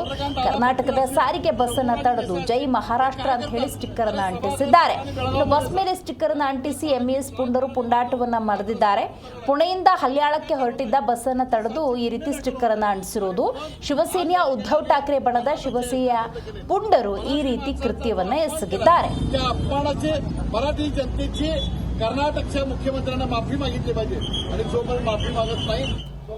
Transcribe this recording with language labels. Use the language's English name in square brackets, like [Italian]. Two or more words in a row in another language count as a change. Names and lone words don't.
[Kannada] ಕರ್ನಾಟಕದ ಸಾರಿಗೆ ಬಸ್ಸನ್ನು ತಡೆದು ಜೈ ಮಹಾರಾಷ್ಟ್ರ ಅಂತ ಹೇಳಿ ಸ್ಟಿಕ್ಕರ್ ಅನ್ನು ಅಂಟಿಸಿದ್ದಾರೆ. ಇನ್ನು ಬಸ್ ಮೇಲೆ ಸ್ಟಿಕ್ಕರ್ ಅನ್ನು ಅಂಟಿಸಿ ಎಂಇಎಸ್ ಪುಂಡರು ಪುಂಡಾಟವನ್ನು ಮೆರೆದಿದ್ದಾರೆ. ಪುಣೆಯಿಂದ ಹಲ್ಯಾಳಕ್ಕೆ ಹೊರಟಿದ್ದ ಬಸ್ಸನ್ನು ತಡೆದು ಈ ರೀತಿ ಸ್ಟಿಕ್ಕರ್ ಅನ್ನು ಅಂಟಿಸಿರುವುದು. ಶಿವಸೇನೆಯ ಉದ್ಧವ್ ಠಾಕ್ರೆ ಬಣದ ಶಿವಸೇನೆಯ ಪುಂಡರು ಈ ರೀತಿ ಕೃತ್ಯವನ್ನ ಎಸಗಿದ್ದಾರೆ. [Marathi] मराठी जनतेची कर्नाटकच्या मुख्यमंत्र्यांना माफी मागितली पाहिजे आणि जोपर्यंत माफी मागत नाही